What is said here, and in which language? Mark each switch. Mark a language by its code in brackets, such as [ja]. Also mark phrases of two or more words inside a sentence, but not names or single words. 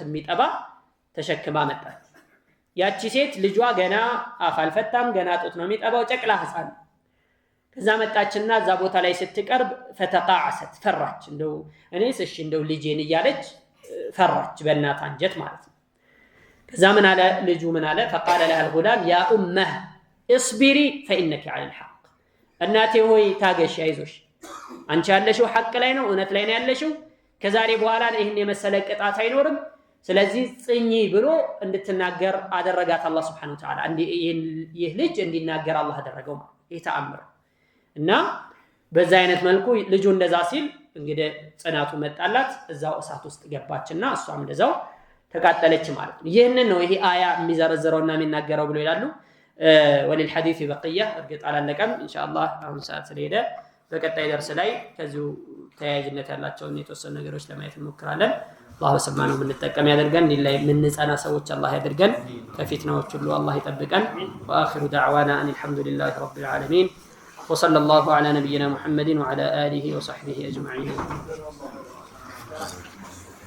[am] የሚጠባ ተሸክማ መጣች። ያቺ ሴት ልጇ ገና አፍ አልፈታም ገና ጡት ነው የሚጠባው ጨቅላ ህፃን። ከዛ መጣችና እዛ ቦታ ላይ ስትቀርብ ፈተቃዓሰት ፈራች። እንደው እኔስ እሺ እንደው ልጄን እያለች ፈራች በእናት አንጀት ማለት ነው። ከዛ ምን አለ ልጁ ምን አለ [ar] فقال لها الغلام يا امه اصبري فانك على الحق [am] እናቴ ሆይ ታገሽ አይዞሽ አንቺ ያለሽው ሐቅ ላይ ነው እውነት ላይ ነው ያለሽው ከዛሬ በኋላ ይሄን የመሰለ ቅጣት አይኖርም ስለዚህ ጽኚ ብሎ እንድትናገር አደረጋት አላህ [ar] سبحانه وتعالى [am] ይህ ልጅ እንዲናገር አላህ አደረገው ማለት ይሄ ተአምር እና በዛ አይነት መልኩ ልጁ እንደዛ ሲል እንግዲህ ጽናቱ መጣላት እዛው እሳት ውስጥ ገባችና እሷም እንደዛው ተቃጠለች ማለት ነው ይሄንን ነው ይሄ አያ የሚዘረዘረውና የሚናገረው ብሎ ይላሉ [ar] وللحديث بقيه [am] እርግጥ አላለቀም ኢንሻአላህ አሁን ሰዓት ስለሄደ በቀጣይ ደርስ ላይ ከዚሁ ተያያዥነት ያላቸው የተወሰኑ ነገሮች ለማየት እንሞክራለን አላህ በሰማነው የምንጠቀም ያደርገን ሊላይ ምንጸና ሰዎች አላህ ያደርገን ከፊትናዎች ሁሉ አላህ ይጠብቀን [ar] واخر دعوانا ان الحمد لله رب العالمين وصلى الله على نبينا محمد وعلى اله وصحبه اجمعين